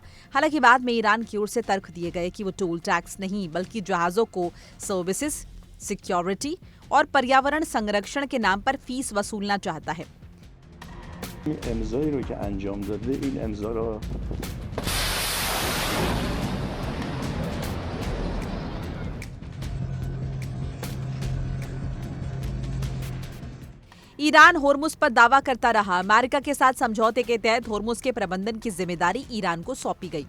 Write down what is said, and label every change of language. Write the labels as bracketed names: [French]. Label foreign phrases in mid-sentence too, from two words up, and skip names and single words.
[Hindi] हालांकि बाद में ईरान की ओर से तर्क दिए गए कि वो [English] toll tax [Hindi] नहीं बल्कि जहाजों को सर्विसेज, सिक्योरिटी और पर्यावरण संरक्षण के नाम पर फीस वसूलना चाहता है। [Persian] امضایی رو که انجام داده این امضا رو [Hindi] ईरान होर्मुज पर दावा करता रहा। अमेरिका के साथ समझौते के तहत होर्मुज के प्रबंधन की जिम्मेदारी ईरान को सौंपी गई।